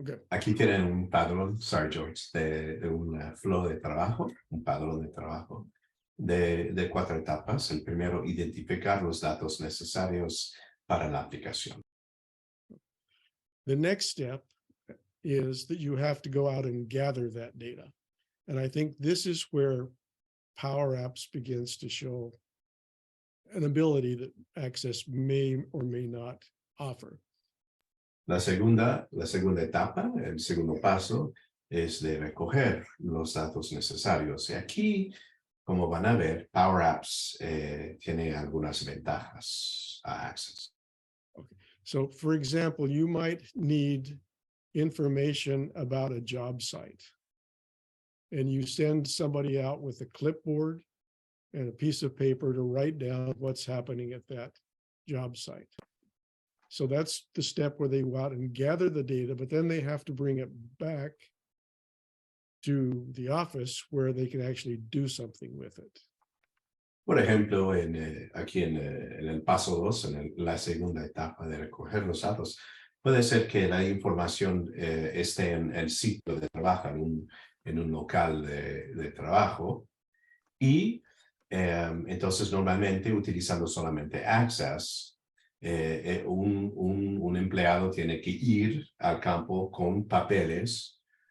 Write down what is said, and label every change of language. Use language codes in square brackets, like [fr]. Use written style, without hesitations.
[es] Aquí tienen un padrón, [en] sorry [es] George, de un flow de trabajo, un padrón de trabajo de 4 etapas. El primero, identificar los datos necesarios para la aplicación. [en] the next step is that you have to go out and gather that data. And I think this is where PowerApps begins to show an ability that Access may or may not offer. [es] La segunda etapa, el segundo paso, es de recoger los datos necesarios. Y aquí, como van a ver, PowerApps tiene algunas ventajas a Access. [en] Okay. So, for example, you might need information about a job site, and you send somebody out with a clipboard and a piece of paper to write down what's happening at that job site. So that's the step where they go out and gather the data, but then they have to bring it back to the office where they can actually do something with it. [es] Por ejemplo, aquí en el paso 2, en la segunda etapa de recoger los datos, puede ser que la información esté en el sitio de trabajo, en un local de trabajo, y entonces normalmente utilizando solamente Access, un empleado tiene que ir al campo con papeles,